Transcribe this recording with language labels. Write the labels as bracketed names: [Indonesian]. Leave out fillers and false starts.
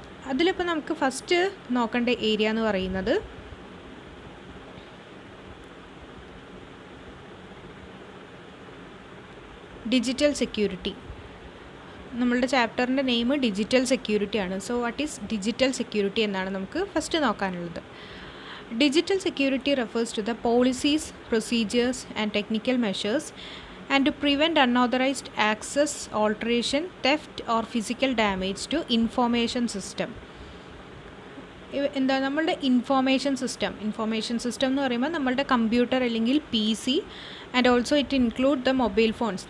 [Malayalam] അതിലിപ്പോൾ നമുക്ക് ഫസ്റ്റ് നോക്കേണ്ട ഏരിയ എന്ന് പറയുന്നത് ഡിജിറ്റൽ സെക്യൂരിറ്റി. നമ്മളുടെ ചാപ്റ്ററിൻ്റെ നെയിം ഡിജിറ്റൽ സെക്യൂരിറ്റി ആണ്. [English] so what is digital security [Malayalam] എന്നാണ് നമുക്ക് first നോക്കാനുള്ളത്. [English] Digital security refers to the policies, procedures and technical measures and to prevent unauthorized access, alteration, theft or physical damage to information system. [Malayalam] എന്താ നമ്മളുടെ information system എന്ന് പറയുമ്പോൾ നമ്മളുടെ computer അല്ലെങ്കിൽ PC [English] And also it include the mobile phones.